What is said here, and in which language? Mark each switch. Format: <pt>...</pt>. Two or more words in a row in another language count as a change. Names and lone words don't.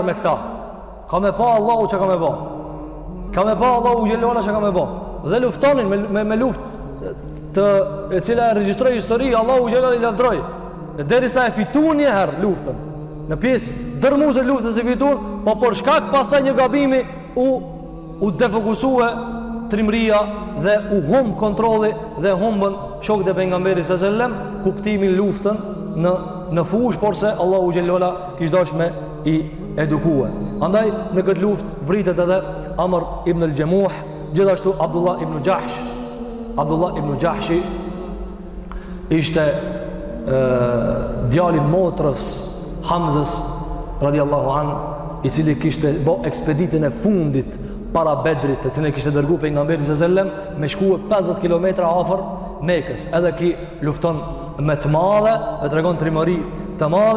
<sq>me këta, ka me pa Allahu që ka me ba, ka me pa Allahu gjellola që ka me ba, dhe luftonin me luft të e cila e regjistroj histori, Allahu gjellola i lavdroj, dhe derisa e fitun një herë luftën, në pjesë dërmuse luftës e fitun, po por shkak pastaj një gabimi u defokusue trimëria dhe u humb kontrolli dhe humbën shokët e pejgamberit s.a.s. kuptimin luftën në fush, por se Allahu xhellola kishte dashur me i edukue. Andaj në këtë luftë vritet edhe Amr ibn al-Jamuh, gjithashtu Abdullah ibn Jahsh. Abdullah ibn Jahshi ishte djali motrës Hamzës</sq> <ar>رضي الله عن,</ar> <sq>i cili kishte bo ekspeditën e fundit para Bedrit, të cilën kishte dërguar pejgamberi s.a.s. me shkuë 50 kilometra afër Mekës. Edhe ki lufton me të madhe dhe tregon trimëri të madhe.</sq>